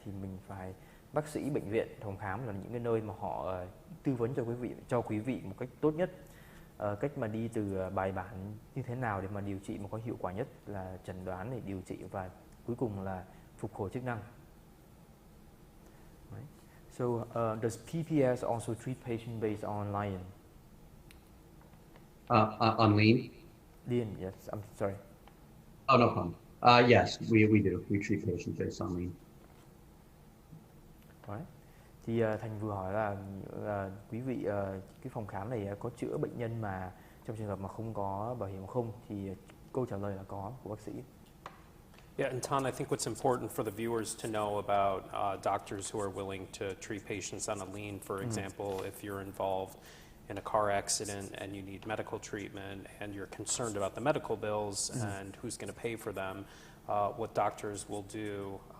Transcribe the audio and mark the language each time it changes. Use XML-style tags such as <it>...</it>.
<vi>Thì mình phải, bác sĩ bệnh viện, phòng khám là những cái nơi mà họ tư vấn cho quý vị một cách tốt nhất, cách mà đi từ bài bản như thế nào để mà điều trị một có hiệu quả nhất, là chẩn đoán để điều trị và cuối cùng là phục hồi chức năng.</vi> <en>Right. So does PPS also treat patients based on LION? On lean? LION, yes. I'm sorry. Oh, no problem. Yes, we do. We treat patients based on lean. Right.</en> <vi>Thì Thành vừa hỏi là quý vị, cái phòng khám này có chữa bệnh nhân mà trong trường hợp mà không có bảo hiểm không, thì câu trả lời là có của bác sĩ.</vi> <en>Yeah, and Tan, I think what's important for the viewers to know about doctors who are willing to treat patients on a lean, for example, if you're involved in a car accident and you need medical treatment and you're concerned about the medical bills and who's going to pay for them, what doctors will do</en>